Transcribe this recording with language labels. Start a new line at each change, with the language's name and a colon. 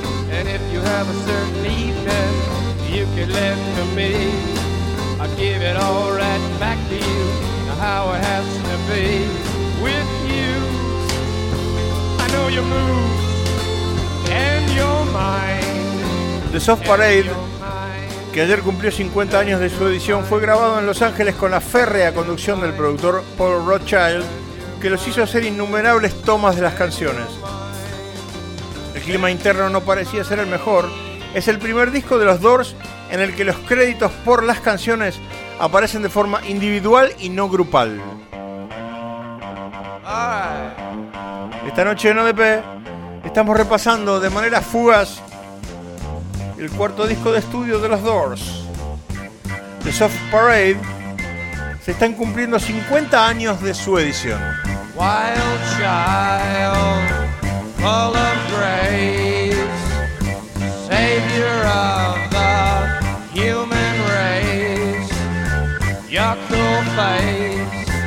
English: And if you have a certain evening, you can lend to me. I'll give it all right back to you, how it has to be. With you, I know your moves and your mind.
Spanish: The Soft Parade, que ayer cumplió 50 años de su edición, fue grabado en Los Ángeles con la férrea conducción del productor Paul Rothchild, que los hizo hacer innumerables tomas de las canciones. El clima interno no parecía ser el mejor. Es el primer disco de los Doors en el que los créditos por las canciones aparecen de forma individual y no grupal. Esta noche en ODP estamos repasando de manera fugaz el cuarto disco de estudio de los Doors, The Soft Parade. Se están cumpliendo 50 años de su edición.
English: Wild child, full of grace, savior of the human race, your cool face.